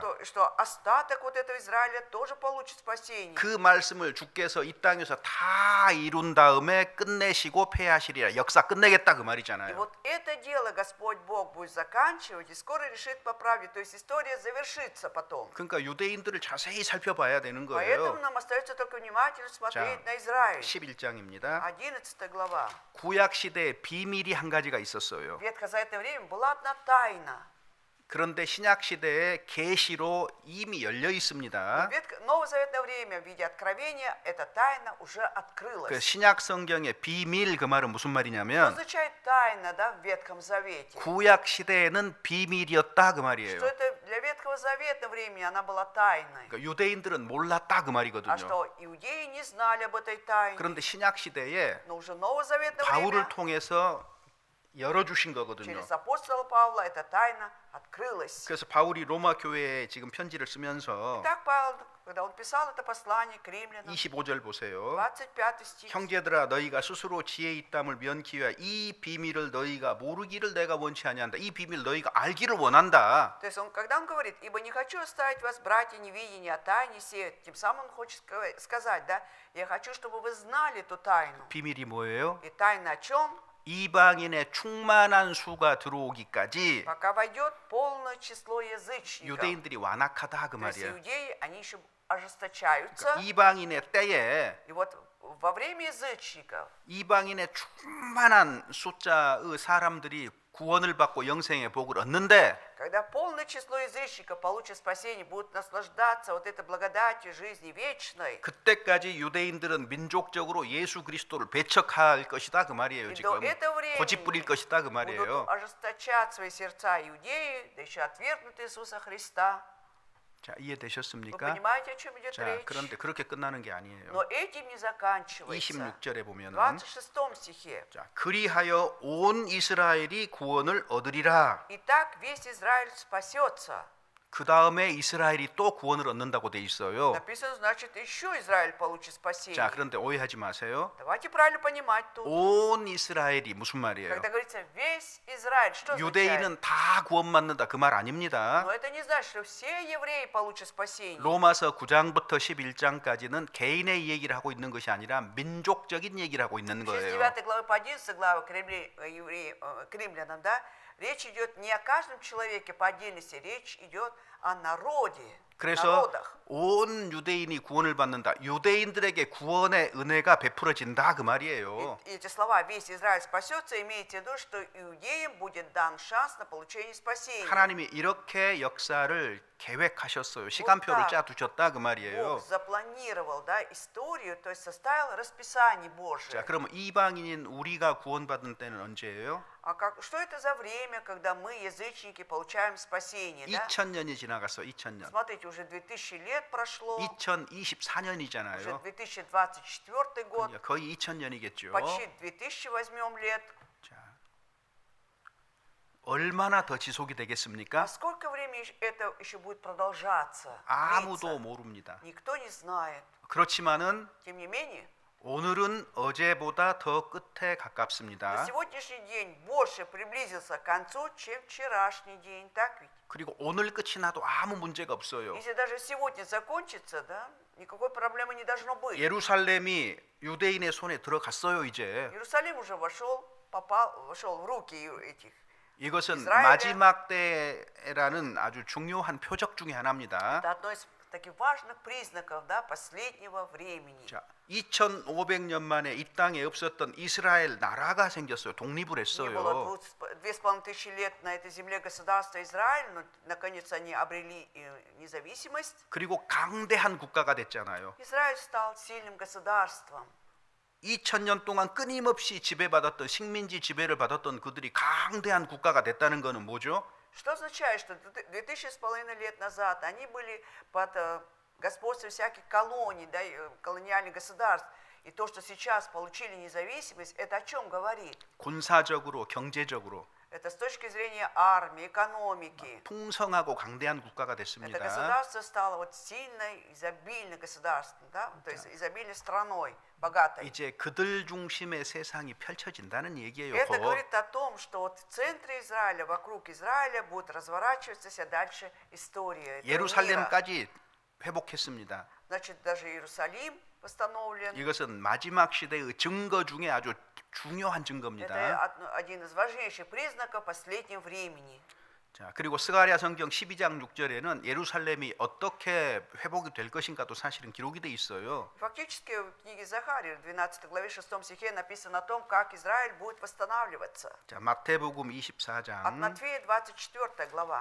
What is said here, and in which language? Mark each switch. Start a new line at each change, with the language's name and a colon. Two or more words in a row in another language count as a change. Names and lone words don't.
Russian: что остаток вот этого Израиля тоже получит спасение.
Korean: 그 말씀을 주께서 이 땅에서 다 이룬 다음에 끝내시고 폐하시리라. 역사 끝내겠다 그
Russian: И
Korean: 말이잖아요.
Russian: вот это дело Господь Бог будет заканчивать и скоро решит поправить. То есть история завершится потом.
Korean: 그러니까 유대인들을 자세히 살펴봐야 되는
Russian: Поэтому
Korean: 거예요.
Russian: нам остается только внимательно смотреть
Korean: 자,
Russian: на Израиль.
Korean: 11장입니다.
Russian: 11 глава.
Korean: 구약 시대에 비밀이 한 가지가 있었어요.
Russian: В ветхозаветное время была одна тайна.
Korean: 그런데 신약 시대에 계시로 이미 열려 있습니다.
Russian: В новозаветное время в виде откровения эта тайна уже
Korean: 그
Russian: открылась.
Korean: 신약 성경의 비밀 그 말은 무슨
Russian: Что
Korean: 말이냐면
Russian: означает тайна, да, в Ветхом Завете?
Korean: 구약 시대에는 비밀이었다 그
Russian: Что
Korean: 말이에요.
Russian: это для Ветхого Завета времени она была тайной.
Korean: 그러니까 유대인들은 몰랐다 그
Russian: А
Korean: 말이거든요.
Russian: что иудеи не знали об этой тайне.
Korean: 그런데 신약 시대에
Russian: Но уже новозаветное
Korean: 바울을
Russian: время
Korean: 통해서 열어주신 거거든요.
Russian: через апостола Павла эта тайна открылась.
Korean: 그래서 바울이 로마 교회에 지금 편지를 쓰면서
Russian: Так Павел, когда он писал это послание к римлянам,
Korean: 25절 보세요.
Russian: 25 стих,
Korean: 형제들아 너희가 스스로 지혜 있담을 면키 위하여 이 비밀을 너희가 모르기를 내가 원치 아니한다. 이 비밀 너희가 알기를 원한다.
Russian: то есть когда он говорит, ибо не хочу оставить вас, братья, невидения о тайне сей, тем самым он хочет сказать, да, я хочу, чтобы вы знали эту тайну.
Korean: 비밀이 뭐예요?
Russian: И тайна о чем?
Korean: 이방인의 충만한 수가 들어오기까지
Russian: Пока войдет полное число язычников.
Korean: 유대인들이 완악하다 그
Russian: То есть
Korean: 말이에요.
Russian: иудеи, они еще ожесточаются.
Korean: 이방인의 때에
Russian: И вот во время язычников
Korean: 이방인의 충만한 숫자의 사람들이 구원을 받고 영생의 복을 얻는데
Russian: когда полное число язычников получит спасение, будут наслаждаться вот этой благодатью жизни вечной,
Korean: 그때까지 유대인들은 민족적으로 예수 그리스도를 배척할 것이다 그 말이에요.
Russian: и до
Korean: 지금
Russian: этого
Korean: 고집 부릴
Russian: времени
Korean: 것이다 그
Russian: будут
Korean: 말이에요.
Russian: ожесточать свои сердца иудеи, да еще отвергнут Иисуса Христа.
Korean: 자,
Russian: Вы
Korean: 이해되셨습니까?
Russian: понимаете, о чем идет
Korean: 자,
Russian: речь?
Korean: 그런데 그렇게 끝나는 게 아니에요.
Russian: Но этим не заканчивается.
Korean: 26절에
Russian: В
Korean: 보면은
Russian: 26 стихе.
Korean: 자, 그리하여 온 이스라엘이 구원을 얻으리라.
Russian: Итак, весь Израиль спасется.
Korean: 그 다음에 이스라엘이 또 구원을 얻는다고 돼 있어요.
Russian: Написано, значит, еще Израиль получит спасение.
Korean: 자, 그런데 오해하지 마세요.
Russian: Давайте правильно понимать тут.
Korean: 온 이스라엘이 무슨 말이에요?
Russian: Когда говорится весь Израиль, что означает?
Korean: 유대인은 다 구원받는다 그 말 아닙니다.
Russian: Но это не значит, что все евреи получат спасение.
Korean: 로마서 9장부터 11장까지는 개인의 얘기를 하고 있는 것이 아니라 민족적인 얘기를 하고 있는
Russian: С
Korean: 거예요.
Russian: 9 главы по 11 главы к римлянам, да, речь идет не о каждом человеке по отдельности, речь идет о народе,
Korean: 그래서
Russian: народах.
Korean: 온 유대인이 구원을 받는다. 유대인들에게 구원의 은혜가 베풀어진다 그 말이에요.
Russian: И эти слова «весь Израиль спасется» имеете в виду, что иудеям будет дан шанс на получение спасения.
Korean: 하나님이 이렇게 역사를 계획하셨어요. 시간표를 짜 두셨다 그 말이에요.
Russian: Бог запланировал, да, историю, то есть составил расписание
Korean: 자,
Russian: Божие.
Korean: 그러면 이방인인 우리가 구원받은 때는 언제예요?
Russian: А что это за время, когда мы, язычники, получаем спасение? Да?
Korean: 2000년이 지나갔어. 2000년.
Russian: Смотрите, уже 2000 лет прошло,
Korean: 2024년이잖아요.
Russian: уже 2024 год,
Korean: 거의 2000년이겠죠.
Russian: почти 2000 возьмем лет.
Korean: 자, 얼마나 더 지속이 되겠습니까?
Russian: А сколько времени это еще будет продолжаться?
Korean: 아무도
Russian: длиться?
Korean: 모릅니다.
Russian: Никто не знает.
Korean: 그렇지만은
Russian: Тем не менее,
Korean: 오늘은 어제보다 더 끝에
Russian: на
Korean: 가깝습니다.
Russian: сегодняшний день больше приблизился к концу, чем вчерашний день. Так ведь?
Korean: 그리고 오늘 끝이 나도 아무 문제가 없어요.
Russian: Если даже сегодня закончится, да, никакой проблемы не должно быть.
Korean: 예루살렘이 유대인의 손에 들어갔어요, 이제.
Russian: Иерусалим уже вошел в руки этих.
Korean: 이것은 이스라엘의- 마지막 때라는 아주 중요한 표적 중에 하나입니다.
Russian: Это одно из таких важных признаков, да, последнего времени.
Korean: 자, 2500년 만에 이 땅에 없었던 이스라엘 나라가 생겼어요. 독립을
Russian: Не
Korean: 했어요.
Russian: было 2500 лет на этой земле государства Израиль, но наконец они обрели независимость.
Korean: 그리고 강대한 국가가 됐잖아요.
Russian: Израиль стал сильным государством.
Korean: 2000년 동안 끊임없이 지배받았던 식민지 지배를 받았던 그들이 강대한 국가가 됐다는 것은 뭐죠?
Russian: Что означает, что 2500 лет назад они были под господством всяких колоний, да, колониальных государств. И то, что сейчас получили независимость, это о чем говорит?
Korean: 군사적으로, 경제적으로
Russian: Это с точки зрения армии, экономики.
Korean: 풍성하고 강대한 국가가
Russian: Это
Korean: 됐습니다.
Russian: государство стало вот сильной, изобильной государством, да? То есть изобильной страной, богатой.
Korean: 이제 그들 중심의 세상이 펼쳐진다는 얘기예요.
Russian: Это
Korean: 곧.
Russian: говорит о том, что вот в центре Израиля, вокруг Израиля будет разворачиваться вся дальше история этого мира.
Korean: 예루살렘까지 회복했습니다.
Russian: Значит, даже Иерусалим восстановлен.
Korean: 이것은 마지막 시대의 증거 중에 아주 중요한 증거입니다.
Russian: Это один из важнейших признаков последнего времени.
Korean: 자, 그리고 스가랴 성경 12장 6절에는 예루살렘이 어떻게 회복이 될 것인가도 사실은 기록이 돼 있어요.
Russian: Фактически в книге Захарии, в 12 главе 6 стихе написано о том, как Израиль будет восстанавливаться.
Korean: 자, 마태복음
Russian: От
Korean: 24장.
Russian: Матфея 24 глава.